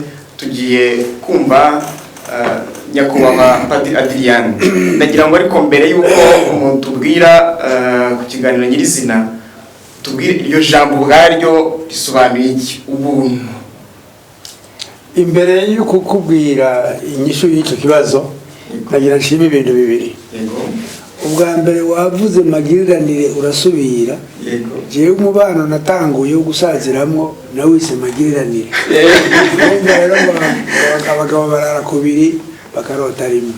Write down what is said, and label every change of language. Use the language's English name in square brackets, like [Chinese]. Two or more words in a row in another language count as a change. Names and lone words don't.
[Rundi] Tugiye kumva nyakubahwa Padiri Adrien. Ndagira ngo ariko mbere y'uko tubwira ku kiganiro nyirizina, tubwire iryo jambo ubwaryo risobanuye iki, ubuntu? Imbere yo kukubwira inyishu y'icyo kibazo, nagira nshima ibintu bibiri. Ubwa mbere wavuze magiranire, urasubira. Jewe umubano natanguye wo gusaziramwo nawise magiranire. Rero abagabo barara kubiri bakarota rimwe.